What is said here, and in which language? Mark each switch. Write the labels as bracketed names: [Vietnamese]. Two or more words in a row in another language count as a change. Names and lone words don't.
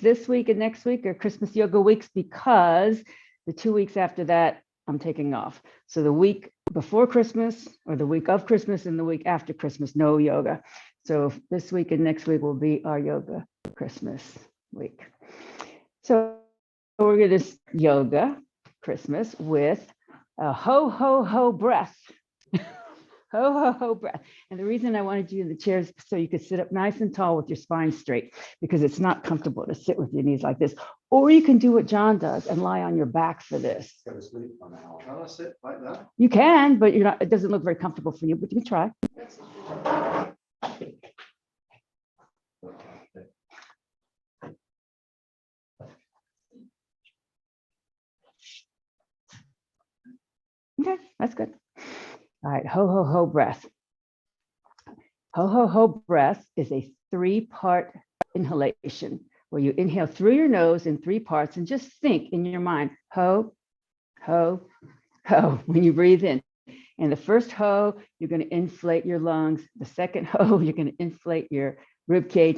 [English] This week and next week are Christmas yoga weeks because the 2 weeks after that, I'm taking off. So the week before Christmas or the week of Christmas and the week after Christmas, no yoga. So this week and next week will be our yoga Christmas week. So we're going to yoga Christmas with a ho, ho, ho breath. Ho, ho, ho breath. And the reason I wanted you in the chair is so you could sit up nice and tall with your spine straight, because it's not comfortable to sit with your knees like this. Or you can do what John does and lie on your back for this. Go to sleep on the house. Can I sit like that? You can, but you're not, it doesn't look very comfortable for you, but you can try. Okay, that's good. All right, ho, ho, ho breath. Ho, ho, ho breath is a 3-part inhalation where you inhale through your nose in 3 parts and just think in your mind, ho, ho, ho, when you breathe in. And the first ho, you're going to inflate your lungs. The second ho, you're going to inflate your rib cage.